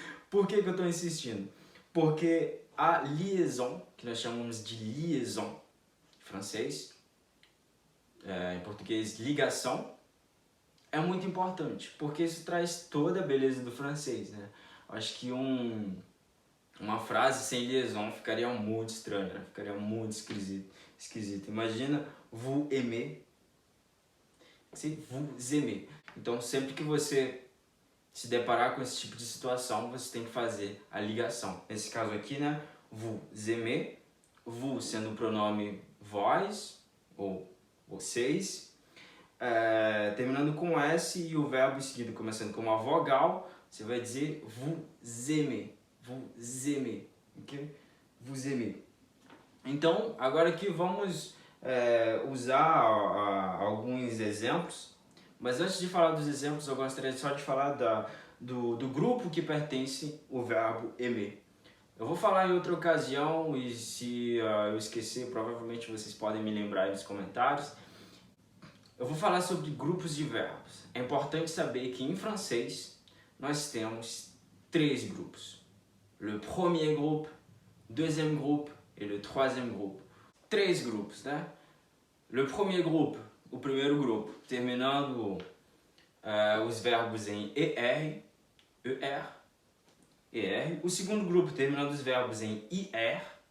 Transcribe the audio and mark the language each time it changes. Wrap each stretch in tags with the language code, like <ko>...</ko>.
<pt>Por que que eu tô insistindo? Porque a liaison, que nós chamamos de liaison em francês, em português ligação, é muito importante, porque isso traz toda a beleza do francês, né? Acho que uma frase sem liaison ficaria muito estranha, né? Ficaria muito esquisito. Imagina vous aimez, se vous aimez. Então sempre que você se deparar com esse tipo de situação, você tem que fazer a ligação. Nesse caso aqui, né? Vous aimez, vous sendo o pronome vós ou vocês, terminando com S e o verbo em seguida começando com uma vogal, você vai dizer vous aimez, ok? Vous aimez. Então, agora aqui vamos usar alguns exemplos, mas antes de falar dos exemplos, eu gostaria só de falar do grupo que pertence o verbo aimer. Eu vou falar em outra ocasião e se eu esquecer, provavelmente vocês podem me lembrar aí nos comentários. Eu vou falar sobre grupos de verbos. É importante saber que em francês nós temos 3 grupos.</pt> <fr>Le premier groupe, deuxième groupe et le troisième groupe.</fr> <pt>3 grupos, né?</pt> <fr>Le premier groupe,</fr> <pt>o primeiro grupo, terminando os verbos em ER, ER. O segundo grupo terminando os verbos em IR.</pt>